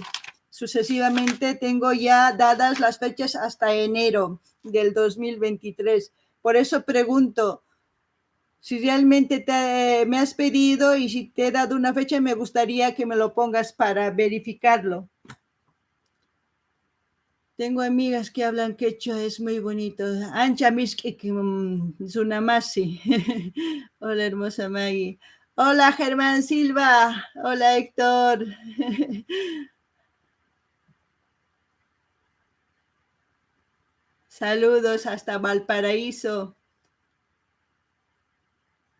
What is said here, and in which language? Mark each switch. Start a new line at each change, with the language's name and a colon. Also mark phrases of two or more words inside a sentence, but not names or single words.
Spanish: Sucesivamente tengo ya dadas las fechas hasta enero del 2023. Por eso pregunto, si realmente me has pedido y si te he dado una fecha, me gustaría que me lo pongas para verificarlo. Tengo amigas que hablan quechua, es muy bonito.
Quechua: Ancha miski Sunamasi.
Spanish: Hola, hermosa Maggie. Hola, Germán Silva. Hola, Héctor. Saludos hasta Valparaíso.